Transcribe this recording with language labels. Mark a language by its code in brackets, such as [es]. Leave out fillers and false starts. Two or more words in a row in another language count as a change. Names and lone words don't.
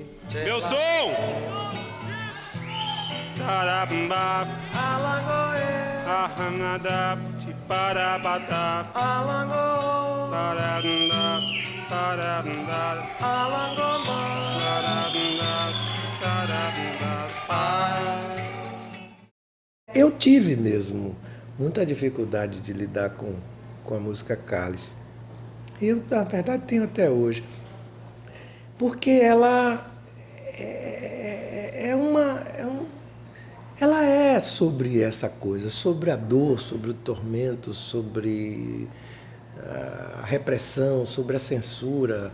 [pt] Meu som! Tarabamba, ahanada, tiparabada, tarabanda, tarabanda, tarabanda. Eu tive mesmo muita dificuldade de lidar com a música Cálice. Eu, na verdade, tenho até hoje. Porque ela ela é sobre essa coisa, sobre a dor, sobre o tormento, sobre a repressão, sobre a censura.